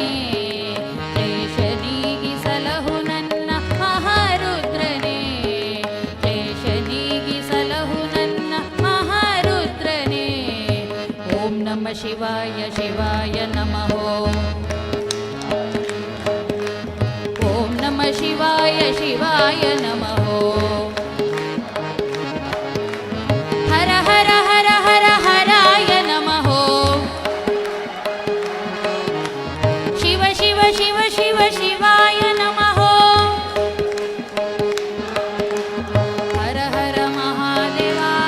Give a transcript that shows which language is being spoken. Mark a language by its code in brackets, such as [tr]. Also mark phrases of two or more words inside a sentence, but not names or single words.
[kn] ಕ್ಲೇಶ ನೀಗಿಸಲಹು ನನ್ನ ಮಹಾರುದ್ರನೇ. ಕ್ಲೇಶ ನೀಗಿಸಲಹು ನನ್ನ ಮಹಾರುದ್ರನೇ. [sa] ಓಂ ನಮಃ ಶಿವಾಯ ಶಿವಾಯ ನಮಃ. ಓಂ ನಮಃ ಶಿವಾಯ ಶಿವಾಯ ನಮಃ. ಹರ ಹರ ಹರ ಹರ ಹರಾಯ ನಮಃ. ಶಿವ ಶಿವ ಶಿವ ಶಿವ ಶಿವಾಯ ನಮಃ. ಹರ ಹರ ಮಹಾದೇವ.